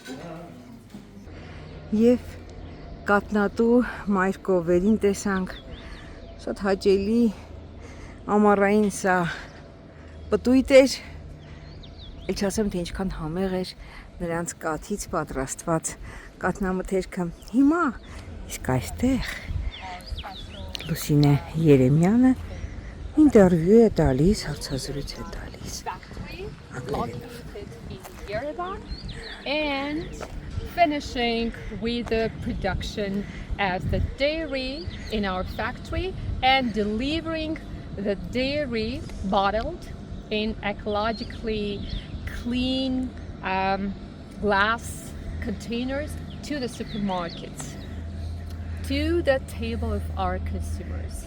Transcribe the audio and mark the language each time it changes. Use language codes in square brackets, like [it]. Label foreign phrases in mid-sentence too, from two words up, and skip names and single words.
[hy] Եվ կատնատու մայր կովերին տեսանք, շատ հաճելի ամառային սա պտույտ էր, էլ չասեմ, թե ինչքան համեղ էր նրանց կաթից պատրաստված կատնամթերքը։ Հիմա իսկ այստեղ Լուսինե Երեմյանը ինտերվյու է տալիս, հարցազրույց է տալիս անգլերենով։ [en] And finishing with the production of the dairy in our factory and delivering the dairy bottled in ecologically clean glass containers to the supermarkets, to the table of our consumers.